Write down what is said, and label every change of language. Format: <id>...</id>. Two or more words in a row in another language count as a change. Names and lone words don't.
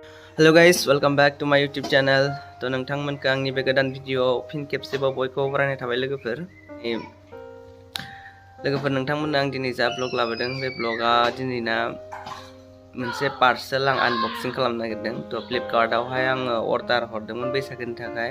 <en>Hello guys, welcome back to my YouTube channel.</en> <brx>To nोंथांमोनखौ आंनि बे गोदान भिडिअ'आव फिन खेबसेबाव बयखौबो बरायनाय थाबाय लोगोफोर। नोंथांमोननो आं दिनै जा ब्लग लाबोदों बे ब्लगआ दिनैना मोनसे पार्सेल आं आनबक्सिं खालामनो नागिरदों। थ' फ्लिपकार्टआवहाय आङो अर्डार हरदोंमोन बैसागोनि थाखाय।</brx>